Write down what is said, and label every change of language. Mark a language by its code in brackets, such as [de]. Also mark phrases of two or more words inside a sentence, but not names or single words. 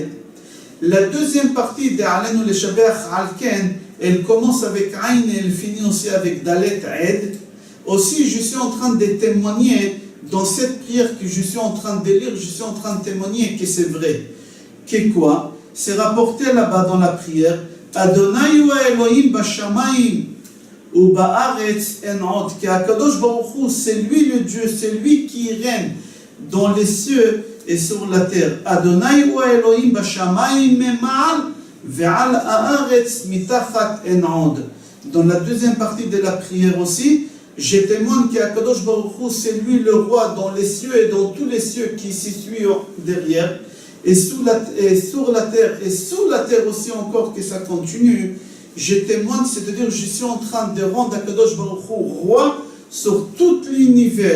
[fr] La deuxième partie de Alenu Leshabeach Alken, elle commence avec Aïn et elle finit aussi avec Dalet Aide. Aussi, je suis en train de témoigner dans cette prière que je suis en train de lire, je suis en train de témoigner que c'est vrai. Que quoi? C'est rapporté là-bas dans la prière. [he] אדוני הוא האלהים בשמים ובארץ אין עוד. [fr] Que [he] הקדוש ברוך הוא, [fr] c'est lui le Dieu, c'est lui qui règne dans les cieux et sur la terre. [he] אדוני הוא האלהים בשמים ממעל ועל הארץ מתחת אין עוד. [fr] Dans la deuxième partie de la prière aussi, je témoigne qu' [he] הקדוש ברוך הוא, [fr] c'est lui le roi dans les cieux et dans tous les cieux qui s'y suivent derrière. Et sur la terre, et sous la terre aussi encore que ça continue, je témoigne, c'est-à-dire je suis en train de rendre [he] הקדוש ברוך הוא [fr] roi sur tout l'univers.